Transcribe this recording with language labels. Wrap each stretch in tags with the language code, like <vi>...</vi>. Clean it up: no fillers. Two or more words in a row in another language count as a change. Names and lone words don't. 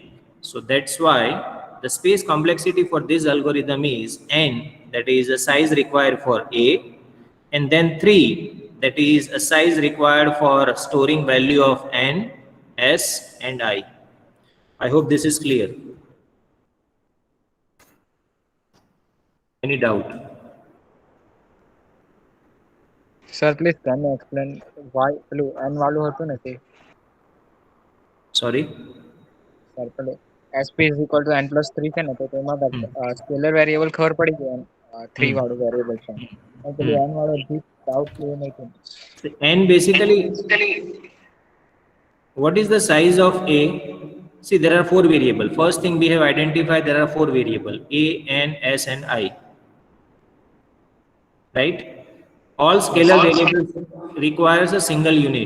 <en>So that's why the space complexity for this algorithm is N, that is a size required for A, and then 3, that is a size required for storing value of N, S, and I. I hope this is clear. Any doubt? Sir, please can you explain why</en> <gu>પેલું n વાળું હતું ને તે?</gu> <en>Sorry?</en> <gu>Sir, પેલું</gu> <en>sp is equal to n plus 3</en> <gu>છે ને તો તેમાં</gu> <en>scalar variable</en> <gu>ખબર પડી ગઈ 3 વાળું વેરિયેબલ છે. પણ પેલું n વાળો હજી</gu> <en>doubt clear</en> <gu>નહીં થયું.</gu> <en>So n basically, what is the size of A? See, there are 4 variables. First thing we have identified, there are 4 variables: A, N, S, and I. Right? All scalar variables requires a single unit.</en>